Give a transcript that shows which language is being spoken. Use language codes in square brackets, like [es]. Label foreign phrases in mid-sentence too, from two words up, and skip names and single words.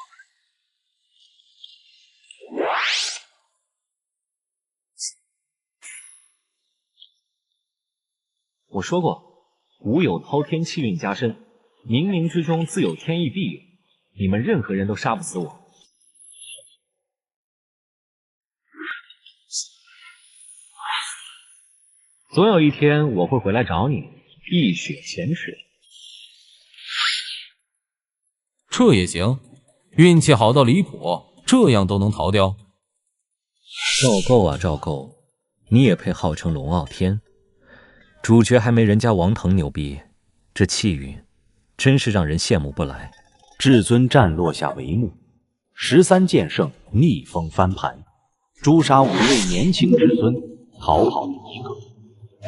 [zh] 我说过，吾有滔天气运加身，冥冥之中自有天意庇佑，你们任何人都杀不死我。总有一天我会回来找你，一雪前耻。这也行，运气好到離譜，這樣都能逃掉？趙構啊趙構，你也配號稱龍傲天？主角還沒人家王騰牛逼，這氣運真是讓人羨慕不來。至尊戰落下帷幕，13劍聖逆風翻盤，誅殺5位年輕之孫，逃跑了1個。